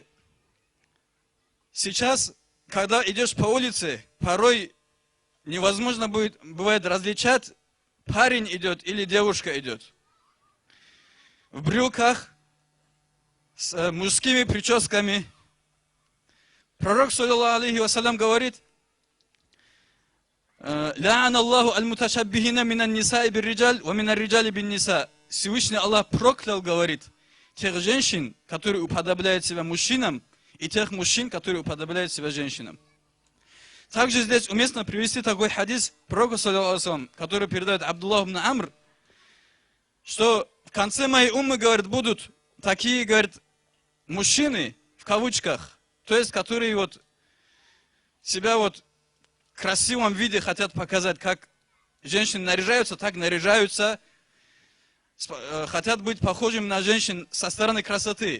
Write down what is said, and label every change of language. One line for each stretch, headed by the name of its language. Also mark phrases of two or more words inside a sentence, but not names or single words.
Russian: Сейчас, когда идешь по улице, порой невозможно бывает различать, парень идет или девушка идет. В брюках, с мужскими прическами. Пророк,
Arabic: صلى الله عليه وسلم, говорит: «لعن الله المتشبهين من النساء بالرجال ومن الرجال بالنساء».
Russian: Всевышний Аллах проклял, говорит, тех женщин, которые уподобляют себя мужчинам, и тех мужчин, которые уподобляют себя женщинам. Также здесь уместно привести такой хадис пророка, который передает Абдуллах ибн Амр, что в конце моей уммы, говорит, будут такие, говорит, мужчины, в кавычках, то есть, которые вот себя вот в красивом виде хотят показать, как женщины наряжаются, так наряжаются, хотят быть похожими на женщин со стороны красоты.